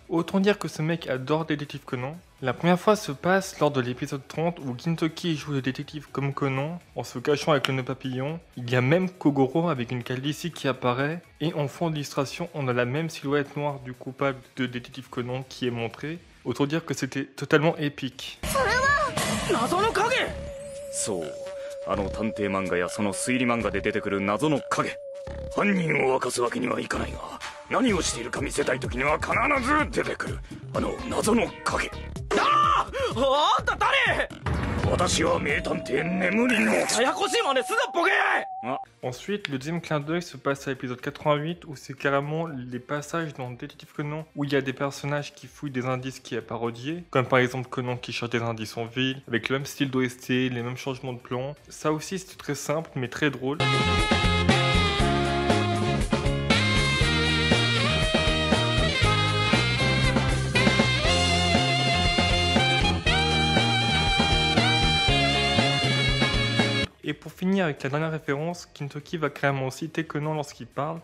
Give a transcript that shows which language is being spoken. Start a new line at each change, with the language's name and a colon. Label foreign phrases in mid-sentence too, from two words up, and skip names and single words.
French: Autant dire que ce mec adore Détective Conan. La première fois se passe lors de l'épisode 30 où Gintoki joue le détective comme Conan en se cachant avec le nœud papillon. Il y a même Kogoro avec une calvitie qui apparaît et en fond d'illustration on a la même silhouette noire du coupable de Détective Conan qui est montrée. Autant dire que c'était totalement épique.
Japanese: 謎の影。そう、あの探偵漫画やその推理漫画で出てくる謎の影。犯人を明かすわけにはいかないが、何をしているか見せたい時には必ず出てくるあの謎の影。あんた誰？私は名探偵眠りの。ややこしいまねすなボケ。
French: Ensuite, le deuxième clin d'œil se passe à l'épisode 88 où c'est carrément les passages dans Détective Conan où il y a des personnages qui fouillent des indices qui est parodié, comme par exemple Conan qui cherche des indices en ville, avec le même style d'OST, les mêmes changements de plan. Ça aussi c'était très simple mais très drôle. Et pour finir avec la dernière référence, Gintoki va carrément citer Conan lorsqu'il parle.